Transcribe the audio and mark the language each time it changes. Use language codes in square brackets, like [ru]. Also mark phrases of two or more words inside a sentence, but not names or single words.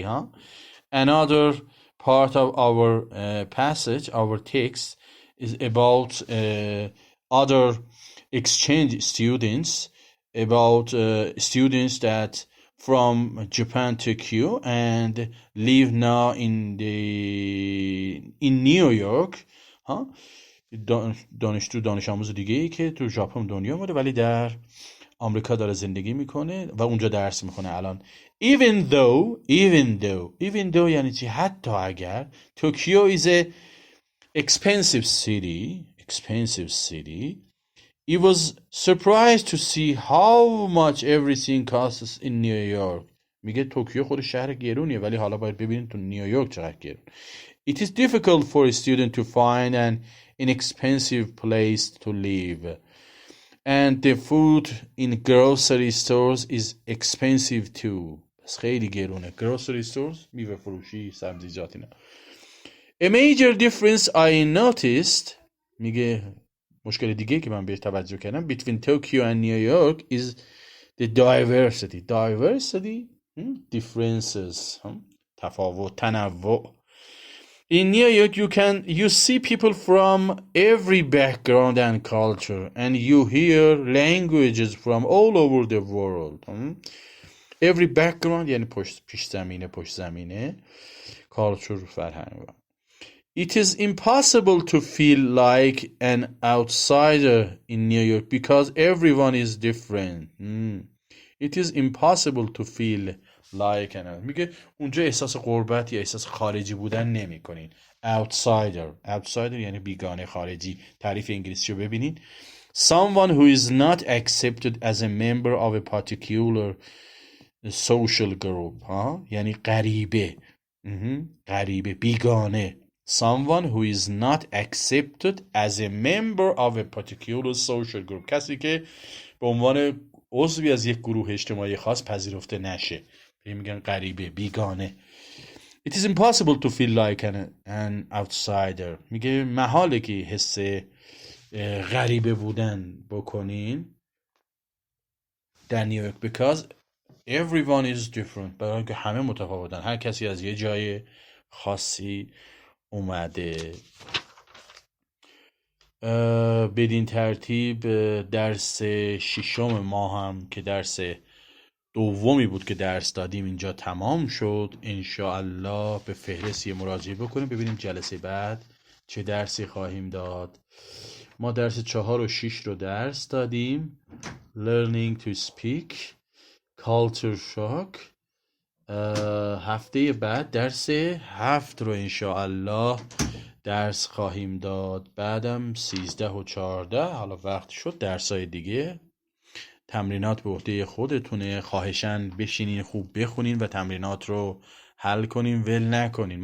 [en] Another part of our passage, our text, is about other exchange students, about students that from Japan, Tokyo, and live now in New York. [fa] دانش آموز دیگه ای که تو ژاپن دنیا اومده ولی در آمریکا داره زندگی میکنه و اونجا درس میکنه الان. [en] Even though [fa] یعنی چی؟ حتی اگر. [en] Tokyo is a expensive city. It was surprised to see how much everything costs in New York. [fa] میگه توکیو خود شهر گرونیه ولی حالا باید ببینید تو نیویورک چقدر گرون. [en] It is difficult for a student to find an inexpensive place to live. And the food in grocery stores is expensive too. [fa] بس خیلی گرونه. [en] Grocery stores [fa] میوه فروشی، سبزیجات اینا. [en] A major difference I noticed [fa] میگه مشکل دیگه که من بهش توجه کردم [en] between Tokyo and New York is the diversity. Differences. [fa] تفاوت، تنوع. [en] In New York you see people from every background and culture and you hear languages from all over the world. Every background [fa] یعنی پشت زمینه culture فرهنگ. [en] It is impossible to feel like an outsider in New York because everyone is different. It is impossible to feel like an [fa] میگه اونجا احساس غربت یا احساس خارجی بودن نمی کنین. outsider یعنی بیگانه، خارجی. تعریف انگلیسی رو ببینین. [en] Someone who is not accepted as a member of a particular social group. [fa] یعنی غریبه، بیگانه. [en] Someone who is not accepted as a member of a particular social group. [fa] کسی که به عنوان عضوی از یک گروه اجتماعی خاص پذیرفته نشه. میگن غریبه، بیگانه. [en] It is impossible to feel like an outsider. [fa] میگه محاله که حس غریبه بودن بکنین در نیویورک [en] because everyone is different. [fa] برای که همه متفاوتن، هر کسی از یه جای خاصی اومده. بدین ترتیب درس ششم ما هم که درس دومی بود که درس دادیم اینجا تمام شد. انشاءالله به فهرست مراجعه بکنیم ببینیم جلسه بعد چه درسی خواهیم داد. ما درس 4 و 6 رو درس دادیم. [en] Learning to speak, culture shock. [fa] هفته بعد درس 7 رو انشاءالله درس خواهیم داد. بعدم 13 و 14 حالا وقت شد درسای دیگه تمرینات به عهده خودتونه. خواهشاً بشینین خوب بخونین و تمرینات رو حل کنین، ول نکنین.